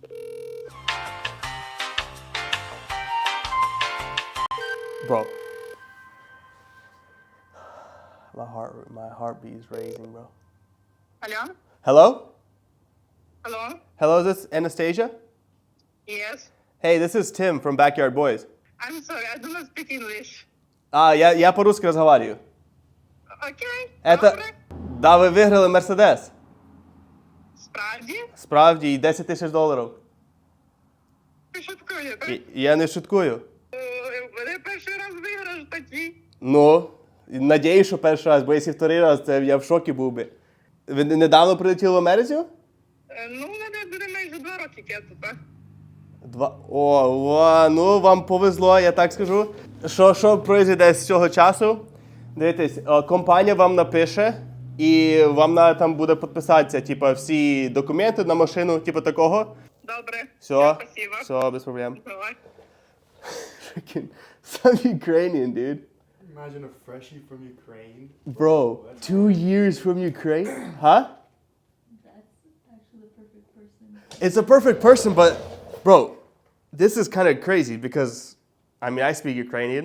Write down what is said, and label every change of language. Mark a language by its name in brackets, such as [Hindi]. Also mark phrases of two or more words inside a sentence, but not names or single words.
[English] Bro. My heartbeat is raising, bro. Hello? Hello? Hello? Hello, is this Anastasia? Yes. Hey, this is Tim from BackYardBoyz. I'm sorry, I do not speak English. [Russian] Я по-русски разговариваю. Окей. Это... [Ukrainian] Добре. Да, ви виграли Мерседес. Справді? Справді, і $10 тисяч. Ви шуткуєте? Я не шуткую. Мене перший раз виграш такий. Ну, надіюсь, що перший раз, бо якщо вторий раз, це я в шокі був би. Ви недавно прилетіли в Америку? Ну, мене буде майже 2 роки, я тут. Ну, вам повезло, я так скажу. Що пройде з цього часу? Дивіться, компанія вам напише, і вам треба там буде підписатися, типу, всі документи на машину, типу такого. Добре. Все, [Russian] Спасибо. [Ukrainian] все, без проблем. Давай. [English] Freaking some Ukrainian, dude. Imagine a freshie from Ukraine. Bro, 2 years from Ukraine? Huh? That's actually the perfect person. It's a perfect person, but bro, this is kind of crazy because, I mean, I speak Ukrainian.